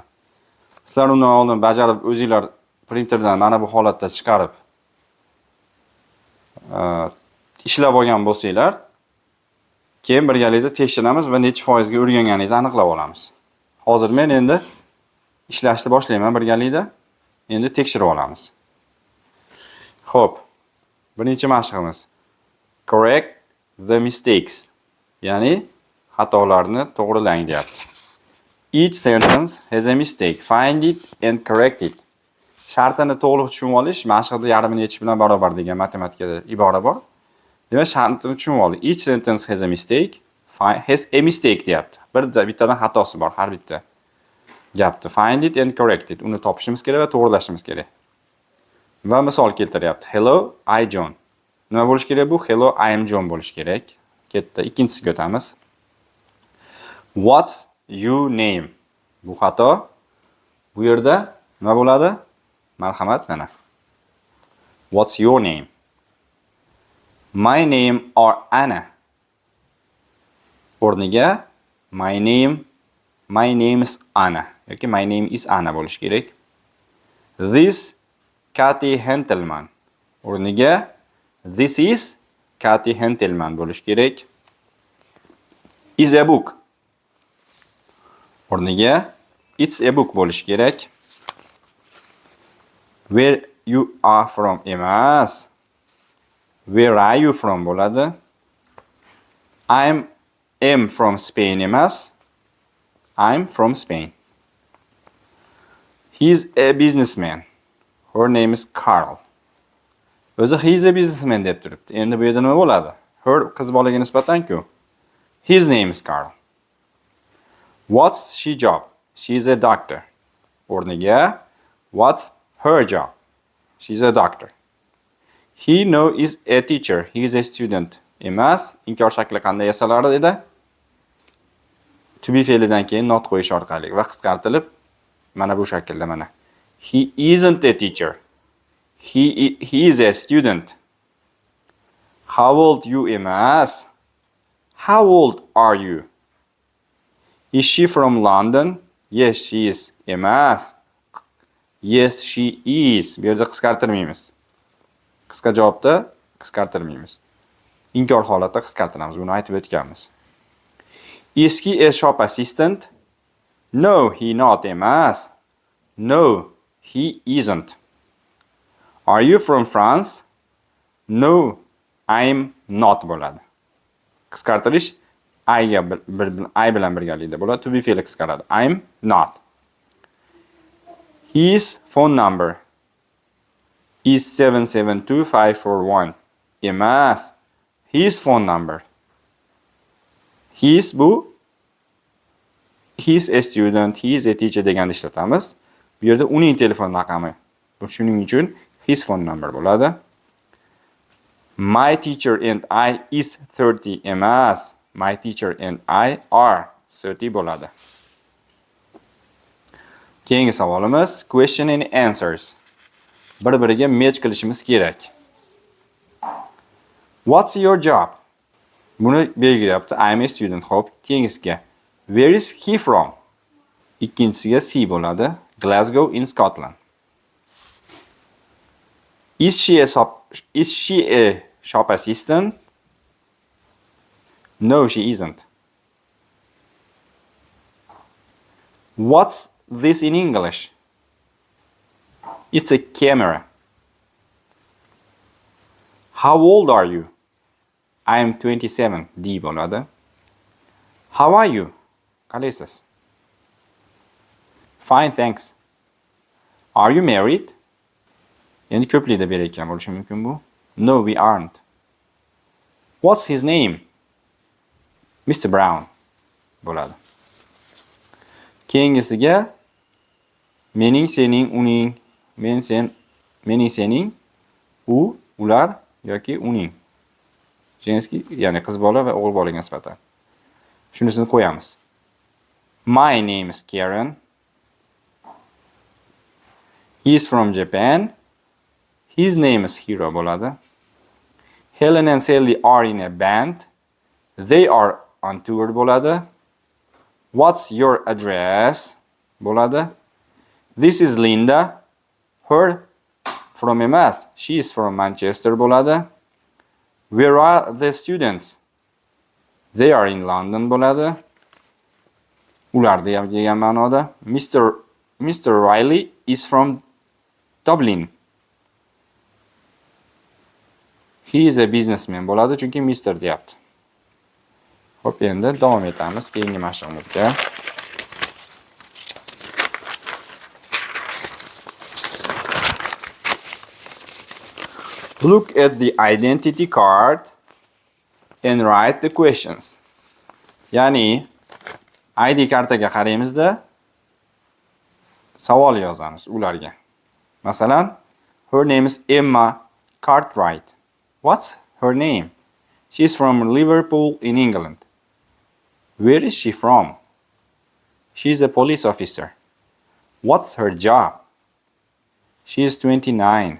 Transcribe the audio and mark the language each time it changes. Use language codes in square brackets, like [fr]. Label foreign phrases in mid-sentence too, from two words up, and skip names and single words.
[uz] Sizlar undan oldin bajarib o'zingizlar printerdan mana bu holatda chiqarib ishlab olgan bo'lsanglar, keyin birgalikda tekshiramiz va necha foizga o'rganganingizni aniqlab olamiz. Hozir men endi ishlashni boshlayman birgalikda. Endi tekshirib olamiz. Xo'p. Birinchi mashqimiz [en] correct the mistakes. [uz] Ya'ni xatolarni to'g'rilang deyapti. [en] Each sentence has a mistake. Find it and correct it. [uz] Shartini to'liq tushunib olish mashqda yarmini yechish bilan barobar degan matematikada ibora bor. Demak, shartini tushunib oling. [en] Each sentence has a mistake. Has a mistake deyapti. [uz] Bittadan xatosi bor har bitta gapni. [en] Find it and correct it. [uz] Uni topishimiz kerak va to'g'rilashimiz kerak. Va misol keltiryapti. [en] Hello, I John. [uz] Nima bo'lish kerak bu? [en] Hello, I am John [uz] bo'lish kerak. Ketdi. Ikkinchisiga o'tamiz. [en] What's your name? [uz] Bu xato. Bu yerda nima bo'ladi? Marhamat, mana. [en] What's your name? My name or Anna. [uz] O'rniga [en] my name is Anna [uz] yoki [en] my name is Anna [uz] bo'lish kerak. [en] This Kathy Hentelman. [uz] O'rniga [en] this is Kathy Hentelman [uz] bo'lish kerak. [en] Is a book. O'rniga it's a book [uz] bo'lish kerak. [en] Where you are from emas. Where are you from bo'ladi. am from Spain emas. I'm from Spain. He's a businessman. Her name is Carl. O'zi he's a businessman [uz] deb turibdi. Endi bu yerda nima bo'ladi? Her qiz bolaga nisbatan-ku. [en] His name is Carl. What's she job? She's a doctor. O'rniga what's her job? She's a doctor. He is a teacher. He is a student. [uz] Emas, inkor shakli qanday yasalar edi? [en] To be [uz] fe'lidan keyin not qo'yish orqali va qisqartirib mana bu shaklda mana. [en] He isn't a teacher. He is a student. How old you emas? How old are you? Is she from London? Yes, she is. Emas. Yes, she is. [uz] Bu yerda qisqartirmaymiz. Qisqa javobda qisqartirmaymiz. Inkor holatda qisqartiramiz. Buni aytib o'tganmiz. [en] Is he a shop assistant? No, he not emas. No, he isn't. Are you from France? No, I'm not bo'ladi. [uz] Qisqartirish I bilan birgalikda bo'ladi. [en] To be [uz] fe'li qisqaradi. [en] I'm not. His phone number is 772541. Emas. His phone number. He's a student, he's a teacher [uz] deganni ishlatamiz. Bu yerda uning telefon raqami. Bu shuning uchun [en] his phone number bo'ladi. My teacher and I is 30 emas. My teacher and I are 30 bo'ladi. [uz] Keyingi savolimiz [en] question and answers. [uz] Bir-biriga match qilishimiz kerak. [en] What's your job? [uz] Buni belgilayapti. [en] I'm a student. [uz] Xo'p, keyingisiga. [en] Where is he from? [uz] Ikkinchisiga C bo'ladi. [en] Glasgow in Scotland. Is she a shop assistant? No, she isn't. What's this in English? It's a camera. How old are you? I am 27. D bo'ladi. How are you? Qalaysiz? Fine, thanks. Are you married? [uz] Endi ko'plikda berayotgan bo'lishi mumkin bu. [en] No, we aren't. What's his name? Mr. Brown bo'ladi. [uz] Keyingisiga mening, sening, uning, men, sen, mening, sening, u, ular yoki uning. Jenskiy, ya'ni qiz bola va o'g'il bolaga nisbatan. Shunisini qo'yamiz. [en] My name is Karen. He is from Japan. His name is Hiro bo'ladi. Helen and Sally are in a band. They are on tour bo'ladi. What's your address bo'ladi. This is Linda. Her from emas. She is from Manchester bo'ladi. Where are the students? They are in London bo'ladi. [uz] Ular degan ma'noda. [en] Mr. Riley is from Dublin. He is a businessman [uz] bo'ladi, chunki [en] Mr. deyapti. [uz] Xo'p, endi davom etamiz keyingi mashg'ulotga. [en] Look at the identity card and write the questions. [uz] Ya'ni ID kartaga qaraymizda savol yozamiz ularga. Masalan, [en] her name is Emma Cartwright. What's her name? She's from Liverpool in England. Where is she from? She's a police officer. What's her job? She is 29.